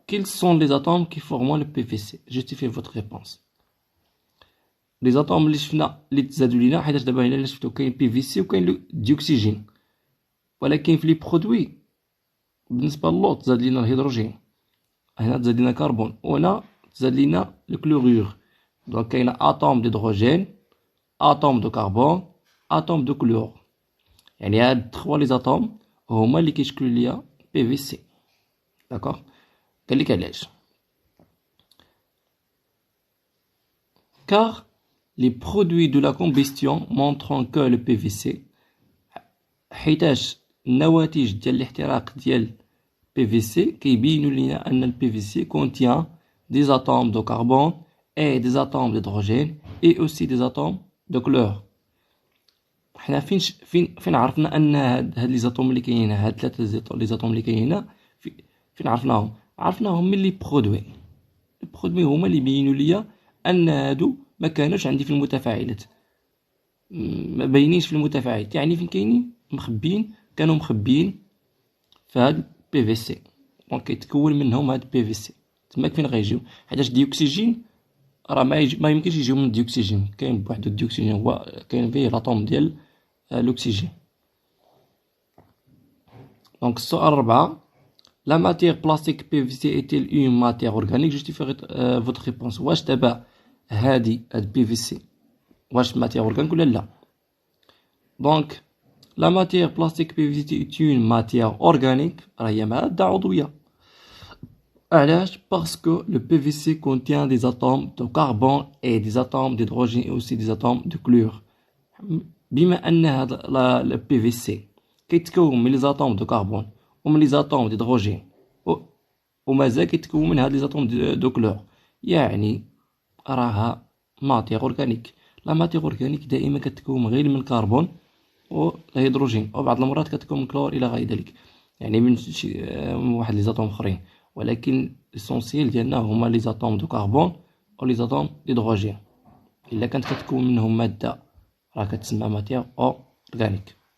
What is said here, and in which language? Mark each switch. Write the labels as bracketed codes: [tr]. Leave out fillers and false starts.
[fr] Quels sont les atomes qui forment le PVC? Justifiez votre réponse. [ar] لي زاتوم اللي شفنا اللي تزادوا لينا، حيت دابا هنا اللي شفتو كاين بي في سي وكاين لو ديوكسيجين، ولكن في لي برودوي بالنسبه للو تزاد لينا الهيدروجين، هنا تزاد لينا كربون، وهنا تزاد لينا الكلورور. دونك كاين اتوم ديدروجين، اتوم دو كربون، اتوم دو كلور. يعني هاد 3 لي زاتوم هما اللي كيشكلوا ليا بي في سي. [fr] داكوغ. [ar] قال لك علاش؟ [fr] car les produits de la combustion montrent que le PVC، [ar] حيتاش النواتج ديال الاحتراق ديال PVC كيبينوا لينا ان [fr] PVC contient des atomes de carbone et des atomes d'hydrogène et aussi des atomes de chlore. [ar] حنا فين عرفنا ان هاد لي زاتوم اللي كاينين، هاد 3 لي زاتوم اللي كاينين فين عرفناهم من لي برودوي. البرودوي هما اللي بينوا ليا ان هادو ما كانوش عندي في المتفاعلات، ما باينينش في المتفاعلات. يعني فين كاينين مخبيين، كانوا مخبيين في هاد بي في سي. دونك كيتكون منهم هاد بي في سي. تماك فين غيجيو، حيتاش ديوكسيجين راه ما يمكنش يجيو من الديوكسيجين، كاين بوحدو الديوكسيجين هو كاين فيه لاطوم ديال l'oxygène. Donc, السؤال 4. [fr] La matière plastique PVC est-elle une matière organique? Justifiez votre réponse. [ar] واش دابا هادي PVC واش matière organique ولا لا؟ [fr] Donc, la matière plastique PVC est une matière organique. [ar] راه هي مادة عضوية. علاش؟ [fr] Parce que le PVC contient des atomes de carbone et des atomes d'hydrogène et aussi des atomes de chlore. [ar] بما ان هذا البي في سي كيتكون من لي زاتوم دو كربون ومن لي زاتوم ديدروجين ومازال كيتكون من هاد لي زاتوم دو كلور، يعني راها ماتيغ اورغانيك. لا ماتيغ اورغانيك دائما كتكون غير من الكربون والهيدروجين، وبعض المرات كتكون من كلور الى غير ذلك، يعني من واحد لي زاتوم اخرين، ولكن الاسونسيال ديالنا هما لي زاتوم دو كربون او لي زاتوم ديدروجين. الا كانت كتكون منهم ماده راه كتسمى ماتيغ اورغانيك.